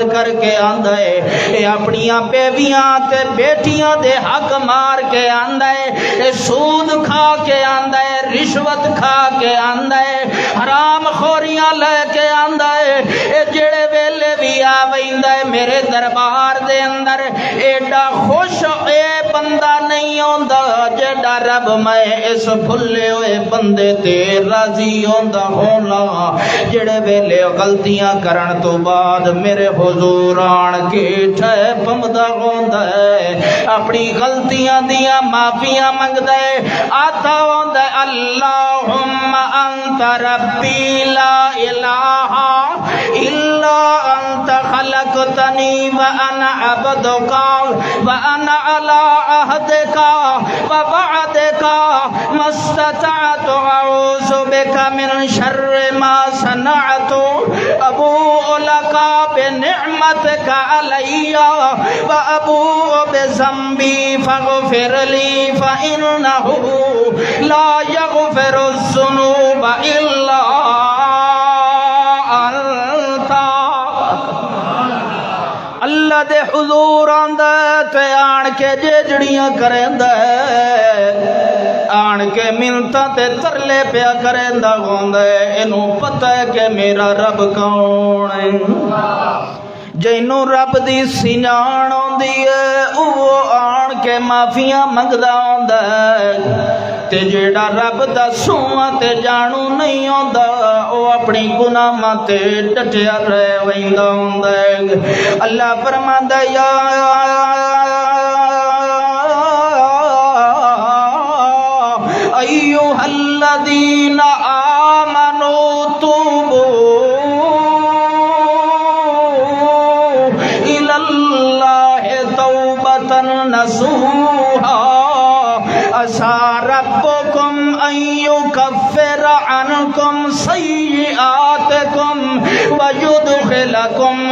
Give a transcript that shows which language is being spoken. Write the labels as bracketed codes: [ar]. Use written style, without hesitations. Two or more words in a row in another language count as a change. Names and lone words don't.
[pa] کر کے آندا ہے، اے اپنیاں بیویاں تے بیٹیاں دے حق مار کے آندا ہے، اے سود کھا کے آندا ہے، رشوت کھا کے آندا ہے، حرام خوریاں لے کے آندا ہے، اے جڑے ویلے بھی آ ویندا ہے میرے دربار دے اندر ایڈا خوش اے بندہ نہیں ہوندا جڑا رب میں اس بھلے ہوئے بندے تے راضی ہوندا ہونا، جڑے ویلے غلطیاں کرن تو بعد میرے حضور آن کے ٹھے پمدا ہوندا ہے، اپنی غلطیاں دیاں معافیاں منگدا ہے، آتا ہوندا ہے [ar] اللہم انت ربی لا الہ الا انت أنت خلقتني وأنا عبدك وأنا على عهدك ووعدك ما استطعت أعوذ بك من شر ما صنعت أبوء لك بنعمتك علي وأبوء بذنبي فاغفر لي فإنه لا يغفر الذنوب إلا أنت. [pa] اللہ دے حضور آندا تے آن کے جیجڑیاں کریندا آن کے منتاں تے ترلے پیا کریندا ہوندا اینوں پتہ ہے کہ میرا رب کون ہے. جینوں رب دی سنجان ہوندی ہے او آن کے معافیاں منگدا ہوندا ہے تے جیڑا رب دا سواں تے جانو نہیں ہوندا او اپنی گناہاں تے ڈٹیا رہ ویندا ہوندا ہے. اللہ فرماندا [ar] یا ایھا الذین آمنوا توبوا نصوحا عسى ربكم أن يكفر عنكم سيئاتكم ويدخلكم